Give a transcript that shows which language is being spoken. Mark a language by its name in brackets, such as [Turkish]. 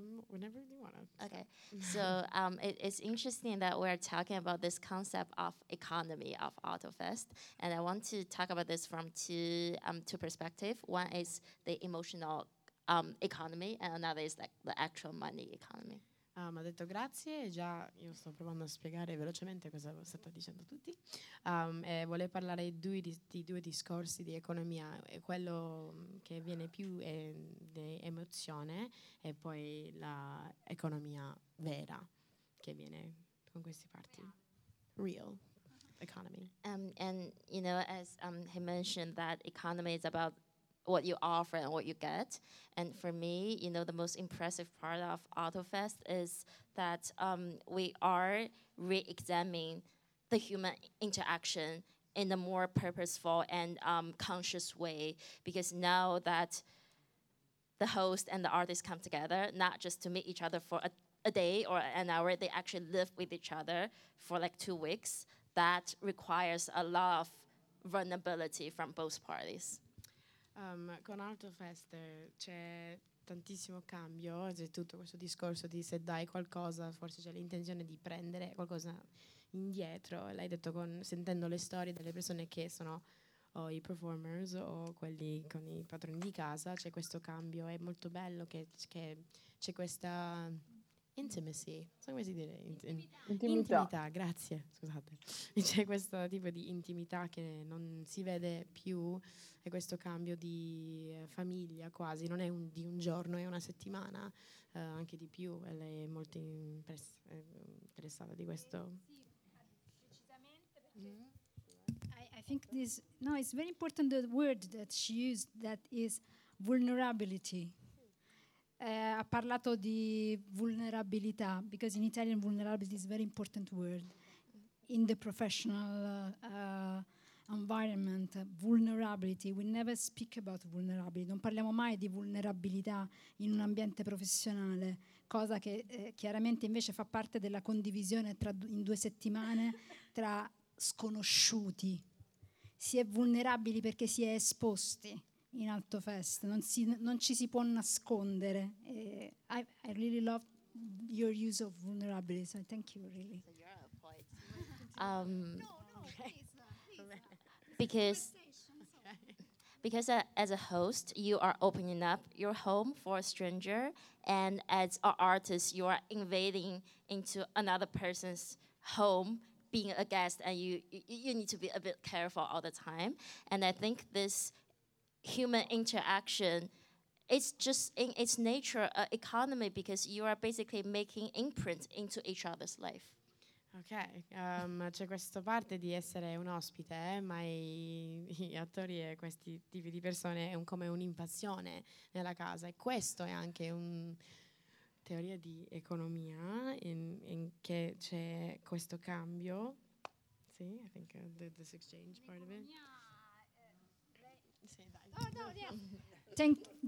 [English] Whenever you want to. Okay, so it's interesting that we're talking about this concept of economy of Autofest, and I want to talk about this from two perspectives. One is the emotional economy, and another is like the actual money economy. [Italian] Ha detto grazie, già io sto provando a spiegare velocemente cosa state dicendo tutti. E volevo parlare di due discorsi di economia, quello che viene più è l'emozione e poi l'economia vera che viene con queste parti. [English] Real economy. And you know, as he mentioned that economy is about what you offer and what you get. And for me, you know, the most impressive part of Autofest is that we are re-examining the human interaction in a more purposeful and conscious way, because now that the host and the artist come together, not just to meet each other for a day or an hour, they actually live with each other for like 2 weeks. That requires a lot of vulnerability from both parties. [Italian] Con Autofest c'è tantissimo cambio, c'è tutto questo discorso di se dai qualcosa, forse c'è l'intenzione di prendere qualcosa indietro. L'hai detto sentendo le storie delle persone che sono o i performers o quelli con i padroni di casa, c'è questo cambio, è molto bello che c'è questa intimacy, so come si dire intimità, grazie, scusate, c'è questo tipo di intimità che non si vede più, e questo cambio di famiglia quasi, non è un, di un giorno, è una settimana, anche di più, e lei è molto interessata di questo. [English] I think this, no, it's very important the word that she used, that is vulnerability. [Italian] Ha parlato di vulnerabilità, [English] because in Italian vulnerability is a very important word in the professional environment. Vulnerability, we never speak about vulnerability, [Italian] non parliamo mai di vulnerabilità in un ambiente professionale, cosa che chiaramente invece fa parte della condivisione tra in due settimane tra sconosciuti. Si è vulnerabili perché si è esposti in Alto Fest, non ci si può nascondere. [English] I really love your use of vulnerability, so thank you really. So you're a poet. Because as a host, you are opening up your home for a stranger, and as an artist, you are invading into another person's home, being a guest, and you need to be a bit careful all the time. And I think this human interaction, it's just in its nature economy, because you are basically making imprint into each other's life. [Italian] Okay, c'è questa parte di essere un ospite, ma gli attori e questi tipi di persone è come un'invasione nella casa, e questo è anche un teoria di economia in che c'è questo cambio. [English] Sì, I think this exchange part of it.